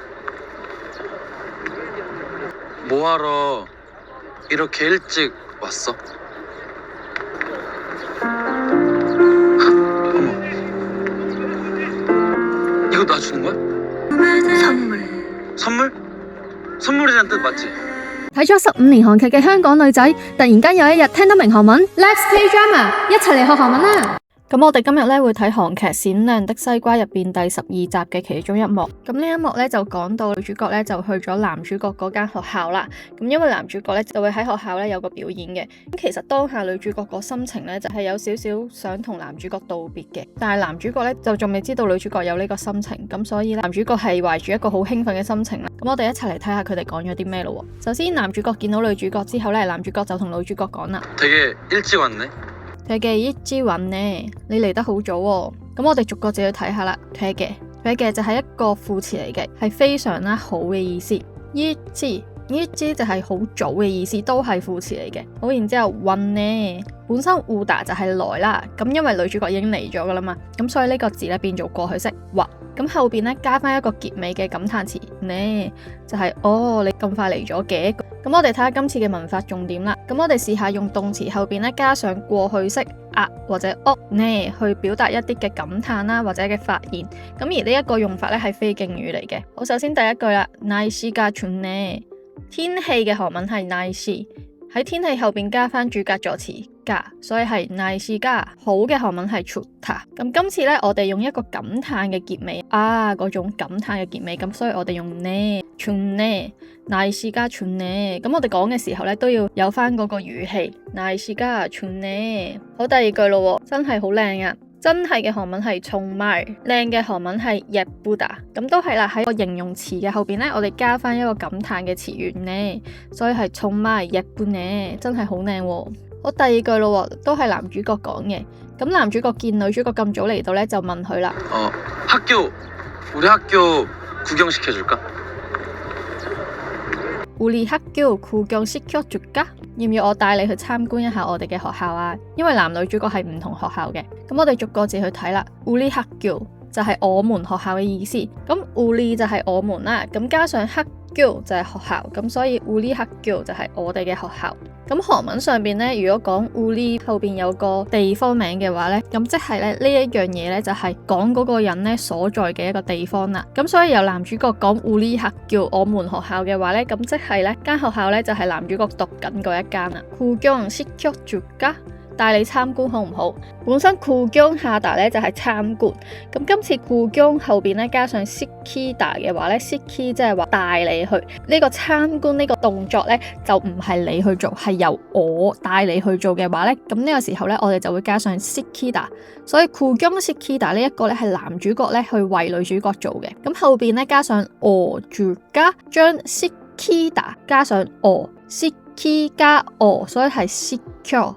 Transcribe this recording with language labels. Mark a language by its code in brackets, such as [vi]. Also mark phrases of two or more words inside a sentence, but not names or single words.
[ko] 뭐하러 이렇게 일찍 왔어? 어머, 이거 나 주는 거야? 선물? 선물이란 뜻 맞지? [yue] 睇咗15年韓劇嘅香港女仔，突然間有一日聽到明韓文 ， [en] Let's play drama， [yue] 一齊嚟學韓文啦！咁我哋今日咧會睇韓劇《閃亮的西瓜》入邊第12集嘅其中一幕。咁呢一幕咧就講到女主角咧就去咗男主角嗰間學校啦。咁因為男主角咧就會喺學校咧有個表演嘅。咁其實當下女主角個心情咧就係有少少想同男主角道別嘅，但係男主角咧就仲未知道女主角有呢個心情，咁所以咧男主角係懷住一個好興奮嘅心情啦。咁我哋一齊嚟睇下佢哋講咗啲咩咯。首先男主角見到女主角之後咧，男主角就同女主角講啦。 [ko] 되게 일찍 왔네。 되게 일찍 왔네， [yue] 你嚟得好早喎。咁我哋逐個字去睇下啦。되게就係一個副詞嚟嘅，係非常啦好嘅意思。일찍就係好早嘅意思，都係副詞嚟嘅。好，然之後왔네本身오다就係來啦，咁因為女主角已經嚟咗噶啦嘛，咁所以呢個字咧變做過去式왔。咁後邊咧加翻一個結尾嘅感嘆詞呢，就係你咁快嚟咗嘅。咁我哋睇下今次嘅文法重點啦。咁我哋試下用動詞後邊咧加上過去式或者呢去表達一啲嘅感嘆啦，或者嘅發現。咁而呢一個用法咧係非敬語嚟嘅。好，首先第一句啦， [ko] 날씨가 좋네。 [yue] 天氣嘅韓文係날씨，喺天氣後邊加翻主格助詞가，所以係날씨가。好嘅韓文係좋다。咁今次咧，我哋用一個感嘆嘅結尾嗰種感嘆嘅結尾，咁所以我哋用呢 [ko] 좋네 날씨가 좋네。 [yue] 咁我哋講嘅時候咧都要有翻嗰個語氣 [ko] 날씨가 좋네。 [yue] 好，第二句咯，真係好靚啊！真係嘅韓文係정말，靚嘅韓文係예쁘다。咁都係啦，喺個形容詞嘅後邊咧，我哋加翻一個感嘆嘅詞源呢，所以係 [ko] 정말 예쁘네， [yue] 真係好靚喎。好，第二句咯，都係男主角講嘅。咁男主角見女主角咁早嚟到咧，就問佢啦。 [ko] 우리 학교 구경시켜줄까？ 우리 학교 구경시켜줄까？ [yue] 要唔要我帶你去參觀一下我哋嘅學校啊？因為男女主角係唔同學校嘅，咁我哋逐個字去睇啦。 [ko] 우리 학교 [yue] 就係我們學校嘅意思，咁우리就係我們啦，咁加上학교就係學校，咁所以 [ko] 우리 학교 [yue] 就係我哋嘅學校。咁韓文上邊呢，如果講우리後邊有個地方名嘅話呢，咁即係咧呢一樣嘢呢，就係講嗰個人呢所在嘅一個地方啦。咁所以由男主角講 [ko] 우리 학교 [yue] 我們學校嘅話呢，咁即係呢間學校呢，就係男主角讀緊嗰一間啦。구경시켜줄까？帶你參觀好唔好？本身구경下達咧就係參觀，咁今次구경後邊咧加上시키다嘅話咧，시키即係話帶你去呢個參觀呢個動作咧就唔係你去做，係由我帶你去做嘅話咧，咁呢個時候咧我哋就會加上시키다，所以구경시키다呢一個咧係男主角咧去為女主角做嘅，咁後邊咧加上줄까，將시키다加上시키加所以係시켜。